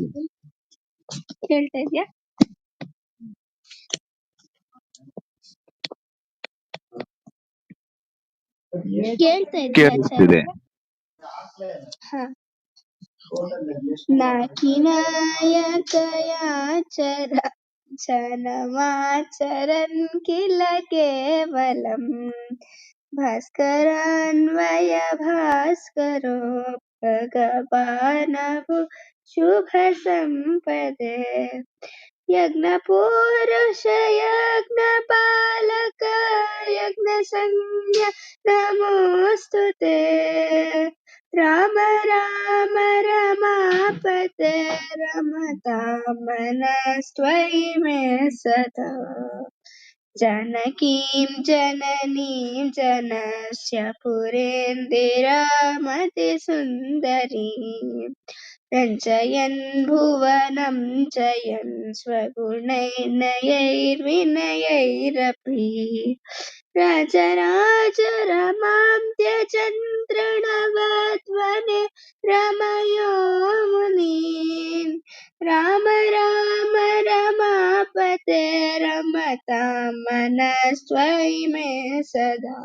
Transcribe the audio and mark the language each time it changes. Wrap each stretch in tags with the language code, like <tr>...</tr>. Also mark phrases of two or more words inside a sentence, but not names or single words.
<kn>ಕೇಳ್ತಾ ಇದ್ಯಾ? ಕೇಳ್ತಾ ಇದ್ಯಾ ಕೇಳಿಸ್ತಿದೆ.</kn> <sa>ಹ. ನಾಕಿನಾಯಕಯಾಚರ ಜನಮಾಚರನ್ ಕಿಲ ಕೇವಲಂ, ಭಾಸ್ಕರಾನ್ವಯ ಭಾಸ್ಕರೋ ಭಗವಾನಭು ಶುಭ ಸಂಪದೆ. ಯಜ್ಞಪುರುಷ ಯಜ್ಞಪಾಲಕ ಯಜ್ಞ ಸಂಜ್ಞ ನಮೋಸ್ತುತೆ, ರಾಮ ರಾಮ ರಮಾಪತೆ ರಮತಾಂ ಮನಸ್ತ್ವಯಿ ಮೇ ಸದಾ. जानकीं जननीं जनस्य पुरेन्दिरामतिसुन्दरीं, रञ्जयन् भुवनं जयन् स्वगुणैर्नयैर्विनयैरपि, राजराज रमां त्यजन् तृणवद्वने रमयो मुनीन्, राम राम रमापते रमतां मनस्त्वयि मे सदा.</sa>